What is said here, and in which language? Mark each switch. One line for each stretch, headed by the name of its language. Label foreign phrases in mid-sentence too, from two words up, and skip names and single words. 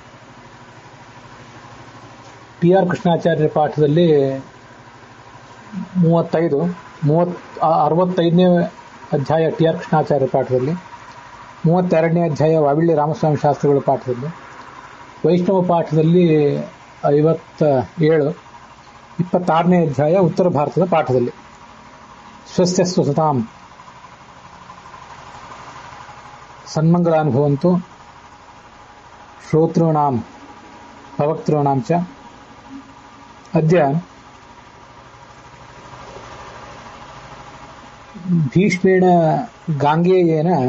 Kannada: ಟಿ ಆರ್ ಕೃಷ್ಣಾಚಾರ್ಯರ ಪಾಠದಲ್ಲಿ 65ನೇ ಅಧ್ಯಾಯ ಟಿ ಆರ್ ಕೃಷ್ಣಾಚಾರ್ಯರ ಪಾಠದಲ್ಲಿ, 32ನೇ ಅಧ್ಯಾಯ ವಾವಿಳ್ಳಿ ರಾಮಸ್ವಾಮಿ ಶಾಸ್ತ್ರಿಗಳ ಪಾಠದಲ್ಲಿ, ವೈಷ್ಣವ ಪಾಠದಲ್ಲಿ 57, 26ನೇ ಅಧ್ಯಾಯ ಉತ್ತರ ಭಾರತದ ಪಾಠದಲ್ಲಿ
Sanskrit: ಸ್ವಸ್ಯ ಸ್ವಸತಾಂ ಸನ್ಮಂಗಲಾನುಭವಂತು ಶ್ರೋತॄಣಾಂ ಭವಕ್ತॄಣಾಂ ಚ. ಅದ್ಯ ಭೀಷ್ಮೇಣ ಗಾಂಗೇಯೇನ